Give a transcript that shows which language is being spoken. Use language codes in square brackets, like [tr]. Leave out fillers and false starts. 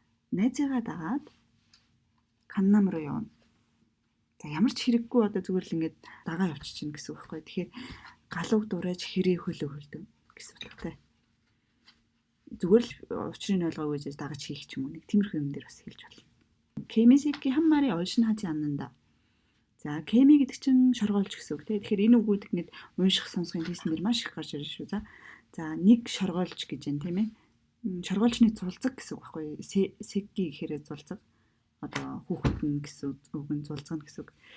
[mn] найзыгаа дагаад 강남 руу явна. За ямар ч хэрэггүй одоо зүгээр л ингэж дагаа явчих чинь гэсэн үг байхгүй. Тэгэхээр галууг дуурайж хэрээ хөлөө хөлдөв гэсэн утгатай. Зүгээр л учрыг ойлгоогүй гэж дагаж хийх ч юм уу нэг тиймэрхүү юм дээр бас хэлж болно. [ko] 케미새끼 한 마리 얼씬하지 않는다. [mn] За кеми гэдэг чинь шоргоолж гэсэн үг тийм. Тэгэхээр энэ үгүүд ингэж унших сонсохын хийсэн дэр маш их гарч ирж шүү. За нэг шоргоолж гэж юм тийм ээ. Шоргоолжны зулцаг гэсэн үг байхгүй. Сэкки гэхээр зулцаг. Одоо хүүхэд нь гэсэн үг нь зулцгана гэсэн үг.